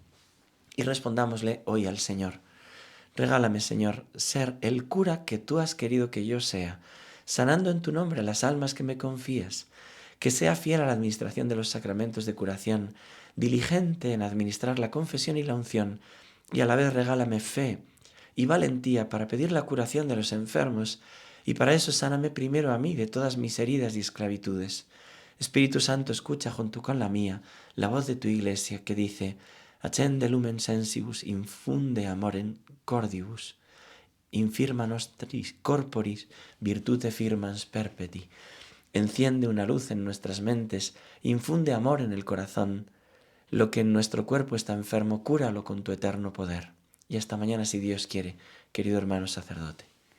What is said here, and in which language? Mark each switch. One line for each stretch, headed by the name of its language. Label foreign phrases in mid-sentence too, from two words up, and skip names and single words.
Spanish: Y respondámosle hoy al Señor. Regálame, Señor, ser el cura que tú has querido que yo sea, sanando en tu nombre las almas que me confías, que sea fiel a la administración de los sacramentos de curación, diligente en administrar la confesión y la unción, y a la vez regálame fe y valentía para pedir la curación de los enfermos, y para eso sáname primero a mí de todas mis heridas y esclavitudes. Espíritu Santo, escucha junto con la mía la voz de tu Iglesia que dice:
Latin: Accende lumen sensibus, infunde amorem cordibus, infirma nostris corporis virtute firmans perpeti.
Spanish: Enciende una luz en nuestras mentes, infunde amor en el corazón. Lo que en nuestro cuerpo está enfermo, cúralo con tu eterno poder. Y hasta mañana, si Dios quiere, querido hermano sacerdote.